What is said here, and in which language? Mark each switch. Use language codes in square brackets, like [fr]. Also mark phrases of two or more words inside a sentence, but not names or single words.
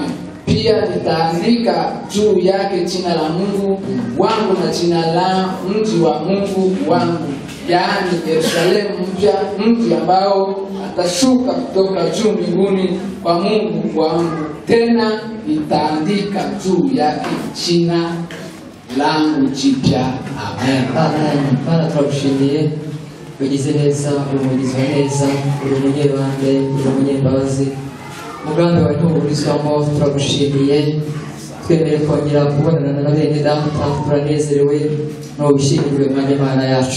[sw] Pia nitaandika juu yake jina la Mungu wangu na jina la mji wa Mungu wangu, yaani Yerusalemu mpya, mji ambao atashuka kutoka juu mbinguni kwa Mungu wangu, tena nitaandika juu yake jina langu jipya. Amen. Amen. [rw] Bana turagushimiye ugize neza, umugizi wa neza, uri umunyebande, uri umunyembabazi, mugambi wawe ntuburizwamo. Turagushimiye, twemere kongera kubonana na bene data, turanezerewe n'ubishimiriwe mwanya Imana yacu.